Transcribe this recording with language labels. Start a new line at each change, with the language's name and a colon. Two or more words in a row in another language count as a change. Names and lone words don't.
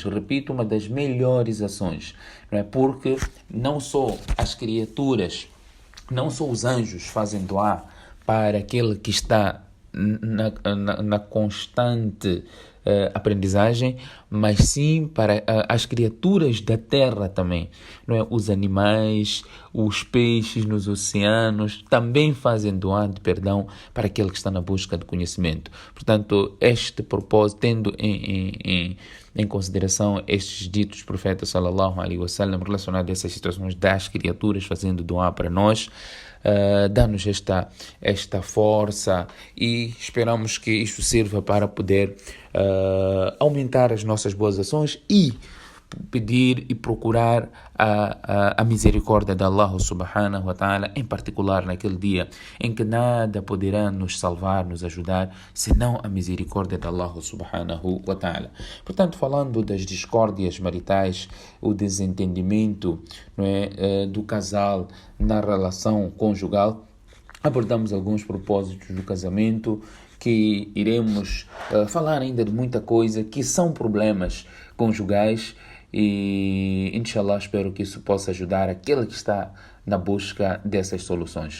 Portuguese: Repito, uma das melhores ações, não é? Porque não só as criaturas, não só os anjos fazem doar para aquele que está na constante aprendizagem, mas sim para as criaturas da terra também, não é? Os animais, os peixes nos oceanos também fazem doar de perdão para aquele que está na busca de conhecimento. Portanto, este propósito, tendo em consideração estes ditos profetas
Arabic: صلى الله عليه وسلم
Portuguese: relacionados a essas situações das criaturas fazendo doar para nós, dá-nos esta força, e esperamos que isto sirva para poder aumentar as nossas boas ações e pedir e procurar a misericórdia de
Arabic: الله سبحانه وتعالى,
Portuguese: em particular naquele dia em que nada poderá nos salvar, nos ajudar, senão a misericórdia de
Arabic: الله سبحانه وتعالى.
Portuguese: Portanto, falando das discórdias maritais, o desentendimento, não é, do casal na relação conjugal, abordamos alguns propósitos do casamento, que iremos falar ainda de muita coisa que são problemas conjugais, e inshallah espero que isso possa ajudar aquele que está na busca dessas soluções.